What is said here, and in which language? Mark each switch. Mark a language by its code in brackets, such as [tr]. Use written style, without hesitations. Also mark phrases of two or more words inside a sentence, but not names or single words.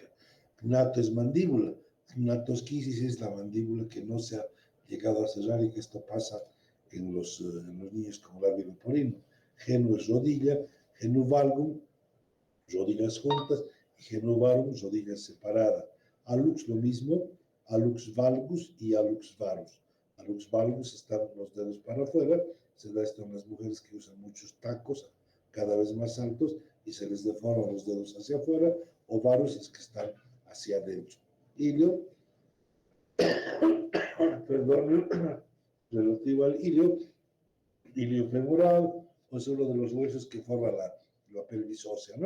[es] Gnato es mandíbula, gnatosquisis es la mandíbula que no se ha llegado a cerrar, y que esto pasa en los niños con labio leporino. Genu es rodilla, [la] genu valgum, [es] rodillas juntas, y [la] genu varum, [es] rodillas separadas. Alux lo mismo, [la] alux valgus [es] y [la] alux varus. Alux valgus [es] están los dedos para afuera, se da esto en las mujeres que usan muchos tacos cada vez más altos y se les deforman los dedos hacia afuera, o varus es que están hacia adentro. Ilio, perdón, relativo al ilio femoral, o es uno de los huesos que forma la pelvis ósea, ¿no?